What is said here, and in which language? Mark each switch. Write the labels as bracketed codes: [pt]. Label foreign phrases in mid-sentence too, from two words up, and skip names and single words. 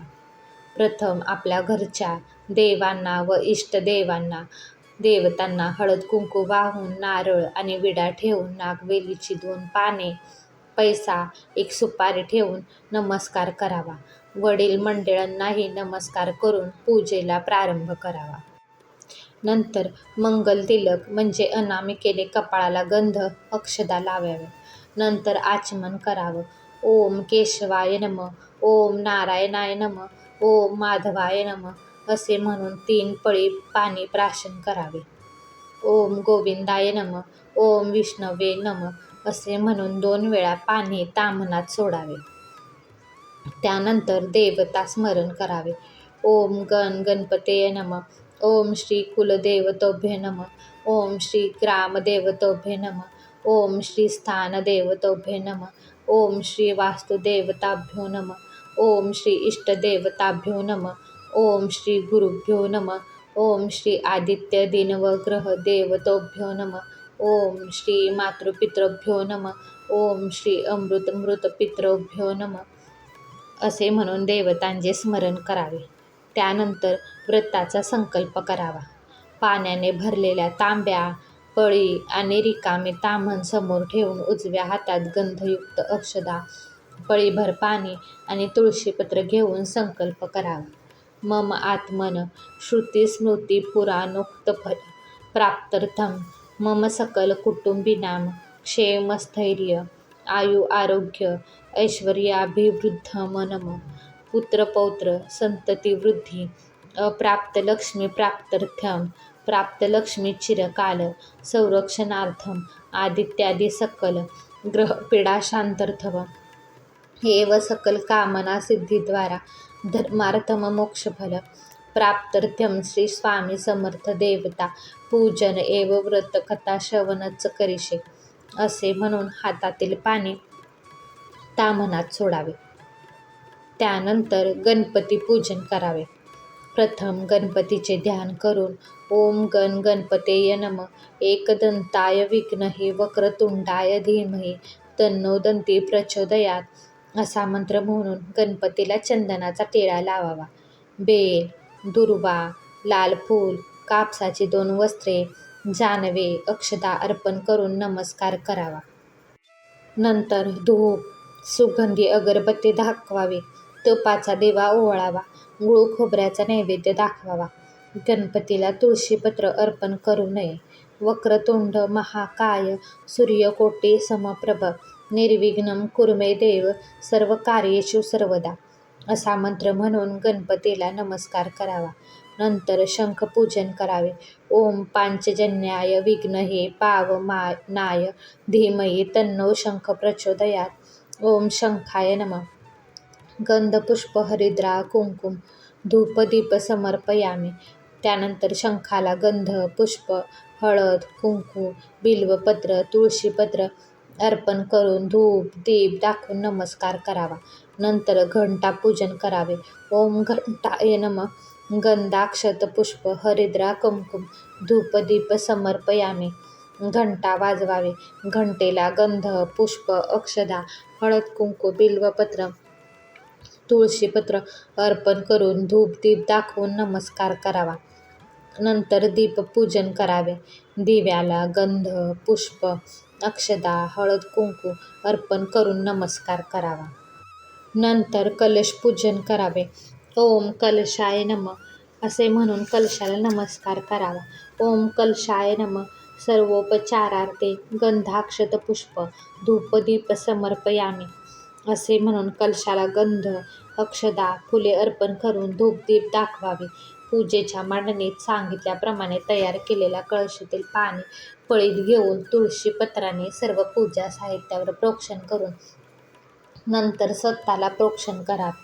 [mr] प्रथम आपल्या घरच्या देवांना व इष्टदेवांना देवतांना हळद कुंकू वाहून, नारळ आणि विडा ठेवून, नागवेलीची 2 पाने, पैसा, 1 सुपारी ठेवून नमस्कार करावा. वडील मंडळांनाही नमस्कार करून पूजेला प्रारंभ करावा. नंतर मंगल तिलक म्हणजे अनामिकेने कपाळाला गंध, अक्षदा लावाव्या. नंतर आचमन करावं. [sa] ओम केशवाय नमः, ओम नारायणाय नमः, ओम माधवाय नमः [mr] असे म्हणून 3 पळी पाणी प्राशन करावे. [sa] ओम गोविंदाय नमः, ओम विष्णवे नमः [mr] असे म्हणून 2 वेळा पाणी ताम्हणात सोडावे. त्यानंतर देवता स्मरण करावे. [sa] ओम गणपतये नमः, ओम श्री कुलदेवतेभ्यो नमः, ओम श्री ग्रामदेवतेभ्यो नमः, ओम श्री स्थानदेवतेभ्यो नमः, ओम श्री वास्तुदेवताभ्यो नमः, ओम श्री इष्टदेवताभ्यो नमः, ओम श्री गुरुभ्यो नमः, ओम श्री आदित्य दिनवग्रह देवतेभ्यो नमः, ओम श्री मातृपितृभ्यो नमः, ओम श्री अमृतपितृभ्यो नमः [mr] असे म्हणून देवतांचे स्मरण करावे. त्यानंतर व्रताचा संकल्प करावा. पाण्याने भरलेल्या तांब्या, पळी आणि रिकामे ताम्हण समोर ठेवून उजव्या हातात गंधयुक्त अक्षदा, पळीभर पाणी आणि तुळशीपत्र घेऊन संकल्प करावा. [sa] मम आत्मन श्रुतिस्मृतिपुराणोक्तफल प्राप्त्यर्थं मम सकल कुटुंबिनां क्षेमस्थैर्य आयु आरोग्य ऐश्वर्याभिवृद्धमनम पुत्रपौत्र संततिवृद्धी अप्राप्तलक्ष्मीप्राप्त्यर्थं प्राप्तलक्ष्मीचिरकाल संरक्षणार्थं आदित्यादि सकल ग्रहपीडाशांत्यर्थं एव सकल कामना सिद्धीद्वारा धर्मार्थमोक्षफल प्राप्त्यर्थं श्री स्वामी समर्थ देवता पूजन एव व्रत कथा श्रवणच करिषे [mr] असे म्हणून हातातील पाणी ताम्हणात सोडावे. त्यानंतर गणपती पूजन करावे. प्रथम गणपतीचे ध्यान करून [sa] ओम गण गणपतेय नमः एकदंताय विघ्नहि वक्रतुंडाय धीमहि तन्नो दन्ती प्रचोदयात [mr] असा मंत्र म्हणून गणपतीला चंदनाचा टिळा लावावा. बेल, दुर्वा, लाल फूल, कापसाची 2 वस्त्रे, जानवे, अक्षता अर्पण करून नमस्कार करावा. नंतर धूप, सुगंधी अगरबत्ती दाखवावी. तुपाचा दिवा ओवाळावा. गूळ खोबऱ्याचा नैवेद्य दाखवावा. गणपतीला तुळशीपत्र अर्पण करू नये. [sa] वक्रतुंड महाकाय सूर्यकोटी समप्रभ निर्विघ्नं कुरु मे देव सर्व कार्येषु सर्वदा [mr] असा मंत्र म्हणून गणपतीला नमस्कार करावा. नंतर शंखपूजन करावे. [sa] ओम पांचजन्याय विघ्नहे पावमानाय धीमहि तन्नो शंख प्रचोदयात ओम शंखाय नमः. गंध पुष्प हरिद्रा कुंकुम धूप दीप समर्पयामी. [mr] त्यानंतर शंखाला गंध, पुष्प, हळद, कुंकू, बिल्वपत्र, तुळशीपत्र अर्पण करून धूप दीप दाखवून नमस्कार करावा. नंतर घंटा पूजन करावे. [sa] ओम घंटाय नमः. गंधाक्षत पुष्प हरिद्रा कुंकुम धूप दीप समर्पयामी. [mr] घंटा वाजवावे. घंटेला गंध, पुष्प, अक्षदा, हळद, कुंकू, बिल्वपत्र, तुळशीपत्र अर्पण करून धूप दीप दाखवून नमस्कार करावा. नंतर दीपपूजन करावे. दिव्याला गंध, पुष्प, अक्षदा, हळद, कुंकू अर्पण करून नमस्कार करावा. नंतर कलश पूजन करावे. [sa] ओम कलशाय नमः [mr] असे म्हणून कलशाला नमस्कार करावा. [sa] ओम कलशाय नमः. सर्वोपचारार्थे गंधाक्षत पुष्प धूपदीप समर्पयामी [mr] असे म्हणून कलशाला गंध, अक्षदा, फुले अर्पण करून धूपदीप दाखवावे. पूजेच्या मांडणीत सांगितल्याप्रमाणे तयार केलेल्या कळशीतील पाणी पळीत घेऊन तुळशीपत्राने सर्व पूजा साहित्यावर प्रोक्षण करून नंतर स्वतःला प्रोक्षण करावे.